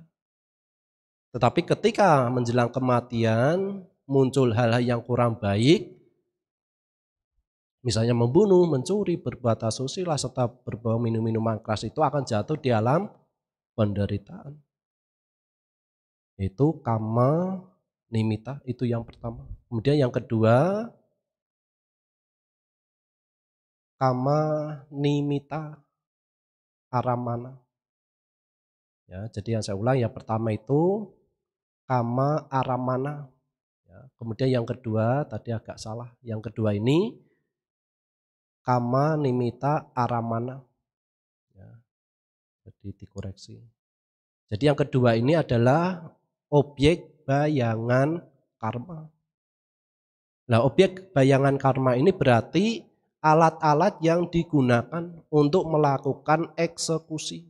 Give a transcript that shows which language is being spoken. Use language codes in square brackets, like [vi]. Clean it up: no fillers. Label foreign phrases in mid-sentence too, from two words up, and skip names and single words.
[id] Tetapi ketika menjelang kematian muncul hal-hal yang kurang baik, misalnya membunuh, mencuri, berbuat asusila, serta berbau minum-minuman keras, itu akan jatuh di alam penderitaan. Itu [pi] kama nimita, [id] itu yang pertama. Kemudian yang kedua, [pi] kama nimita aramana. [id] Ya, jadi yang saya ulang, yang pertama itu [pi] kama aramana. [id] Ya, kemudian yang kedua tadi agak salah. Yang kedua ini [pi] kama nimita aramana. [id] Ya, jadi dikoreksi. Jadi yang kedua ini adalah objek bayangan karma. Nah, objek bayangan karma ini berarti alat-alat yang digunakan untuk melakukan eksekusi.